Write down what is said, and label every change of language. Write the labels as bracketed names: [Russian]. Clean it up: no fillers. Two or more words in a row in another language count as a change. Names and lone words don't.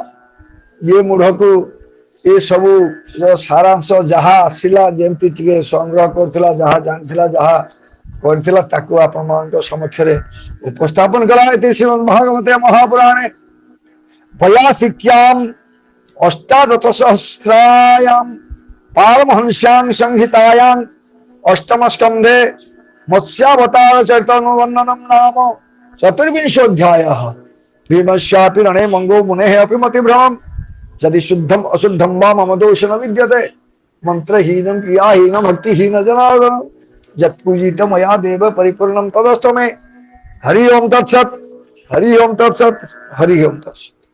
[Odia] ଇଏ ମୂଢକୁ ଏ ସବୁ ସାରାଂଶ ଯାହା ଆସିଲା, ଯେମିତି ଟିକେ ସଂଗ୍ରହ କରୁଥିଲା, ଯାହା ଜାଣିଥିଲା, ଯାହା କରିଥିଲା, ତାକୁ ଆପଣମାନଙ୍କ ସମକ୍ଷରେ ଉପସ୍ଥାପନ କରାଯାଇଛି [Sanskrit] ଶ୍ରୀମଦ୍ ଭାଗବତେ ମହାପୁରାଣେ ବୟାସିକ୍ୟାମ୍ ଅଷ୍ଟାଦଶସହସ୍ରାୟାମ୍ ପାରମହଂସ୍ୟାଂ ସଂହିତାୟାଂ ଅଷ୍ଟମ ସ୍କନ୍ଧେ ମତ୍ସ୍ୟାବତାର ଚୈତନ୍ୟ ବର୍ଣ୍ଣନମ୍ ନାମ [Odia] 24 ଅଧ୍ୟାୟ। [Sanskrit] भीमस्यापि रणे मंगो मुनेः अपि मतिभ्रमम् यदि शुद्धम अशुद्धम वा मम दोष न विद्यते मंत्रहीनं क्रियाहीनं भक्तिहीन जनार्दन यत्पूजित मया देव परिपूर्णं तदस्तु मे हरि ओम तत्सत् हरि ओम तत्सत् हरि ओम तत्सत्।